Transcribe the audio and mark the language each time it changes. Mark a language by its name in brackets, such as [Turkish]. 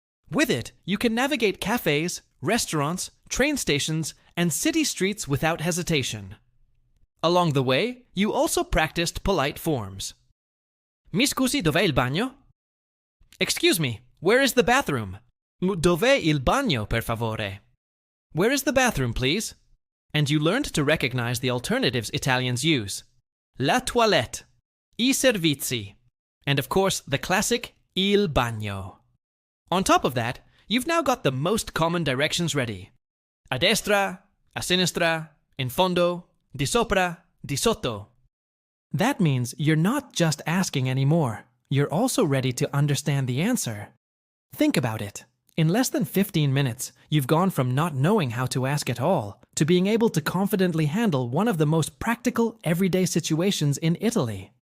[English] With it, you can navigate cafes, restaurants, train stations, and city streets without hesitation. Along the way, you also practiced polite forms. Mi scusi, dov'è il bagno? Excuse me, where is the bathroom? [Italian] Dov'è il bagno, per favore? [English] Where is the bathroom, please? And you learned to recognize the alternatives Italians use. La toilette, I servizi, and of course the classic il bagno. On top of that, you've now got the most common directions ready. [Italian] A destra, a sinistra, in fondo, di sopra, di sotto. [English] That means you're not just asking anymore. You're also ready to understand the answer. Think about it. In less than 15 minutes, you've gone from not knowing how to ask at all to being able to confidently handle one of the most practical everyday situations in Italy.